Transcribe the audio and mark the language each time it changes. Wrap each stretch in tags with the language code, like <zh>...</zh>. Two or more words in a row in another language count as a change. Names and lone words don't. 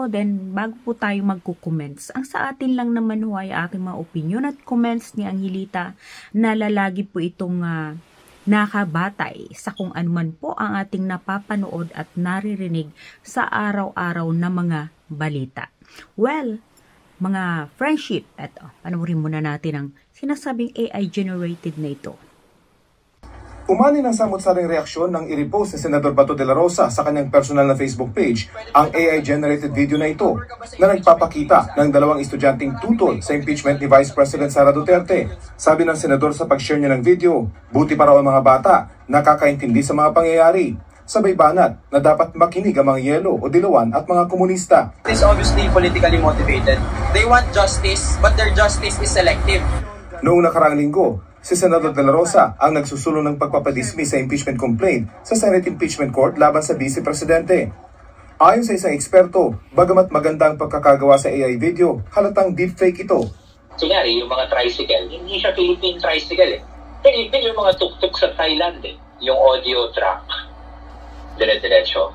<tl>Then, bago po tayo magko-comments. Ang sa atin lang naman ay ating mga opinion at comments ni Angelita na lalagi po itong nakabatay sa kung anuman po ang ating napapanood at naririnig sa araw-araw na mga balita. Well, mga friendship, eto, panuorin muna natin ang sinasabing AI-generated na ito. Umani ng samot-saring reaksyon ng i-repost ni Senador Bato de la Rosa sa kanyang personal na Facebook page ang AI-generated video na ito na nagpapakita ng dalawang estudyanteng tutol sa impeachment ni Vice President Sara Duterte. Sabi ng senador sa pag-share niya ng video, buti pa raw ang mga bata nakakaintindi sa mga pangyayari. Sabay banat na dapat makinig ang mga yelo o dilawan at mga komunista.</tl> <en>It is obviously politically motivated. They want justice, but their justice is selective.</en> <tl>Noong nakaraang linggo, si Senador de la Rosa ang nagsusulong ng pagpapadismiss sa impeachment complaint sa Senate Impeachment Court laban sa Vice Presidente. Ayon sa isang eksperto, bagamat maganda ang pagkakagawa sa AI video, halatang deepfake ito. Kunyari, yung mga tricycle, hindi siya</tl> <en>Philippine tricycle</en> <tl>eh. Philippine yung mga tuk-tuk sa Thailand eh. Yung audio track, dire-diretso.</tl>